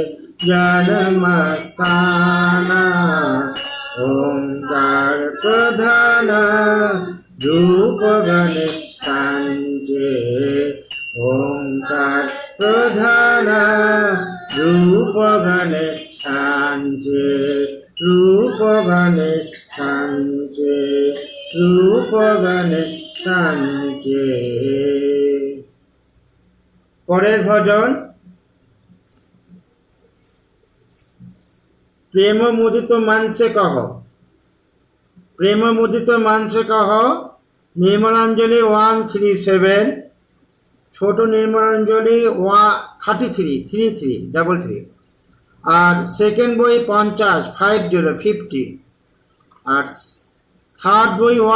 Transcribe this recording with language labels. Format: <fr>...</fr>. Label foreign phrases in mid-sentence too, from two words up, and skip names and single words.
<hi>जन्मस्थाना, ओंकार प्रधाना रूप गणेशान्ते, ओंकार प्रधाना रूप गणेशान्ते, रूप गणेशान्ते, रूप गणेशान्ते।</hi> <bn>পরের ভজন</bn> <hi>प्रेम मुदित मन से कहो, प्रेम मुदित मन से कहो,</hi> <bn>নির্মলাঞ্জলি 137, ছোট নির্মলাঞ্জলি 33, 33, আর সেকেন্ড বই 50 আর থার্ড বই</bn>